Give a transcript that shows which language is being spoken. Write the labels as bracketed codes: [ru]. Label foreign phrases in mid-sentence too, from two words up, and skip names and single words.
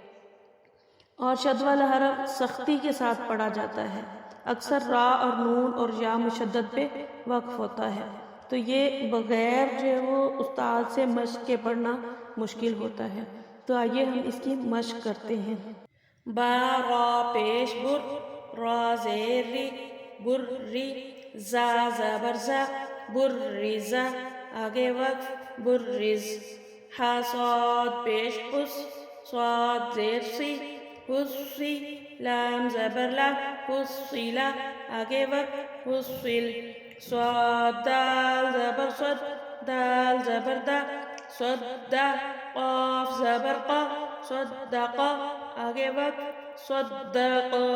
[ur] اور شد والا حرف سختی کے ساتھ پڑھا جاتا ہے، اکثر را اور نون اور یا مشدد پہ وقف ہوتا ہے، تو یہ بغیر جو ہے وہ استاد سے مشق کے پڑھنا مشکل ہوتا ہے۔ تو آئیے ہم اس کی مشق کرتے ہیں۔ با را پیش بر، را زیر ری، بر ری، زا زبر زا، بر ریزا، آگے وقف، بر ریز۔ ہا صاد پیش اس، صاد زیر سی، حسی، لام زبر لا، حصیلا، آگے وقف، حصیل۔ صاد دال زبر صد، دال زبر دا، صدا، قاف زبر قا، صدقا، آگے وقف، صدق۔